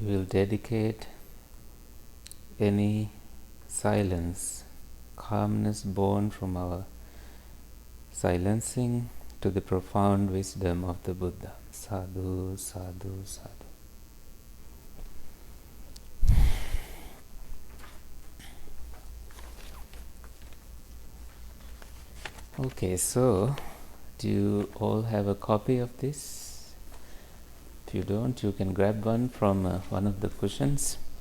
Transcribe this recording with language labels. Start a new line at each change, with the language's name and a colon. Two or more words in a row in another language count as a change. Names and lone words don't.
English: dedicate any silence, calmness born from our silencing to the profound wisdom of the Buddha.
Pali: Sadhu, sadhu, sadhu.
English: Okay, so do you all have a copy of this? If you don't, you can grab one from one of the cushions.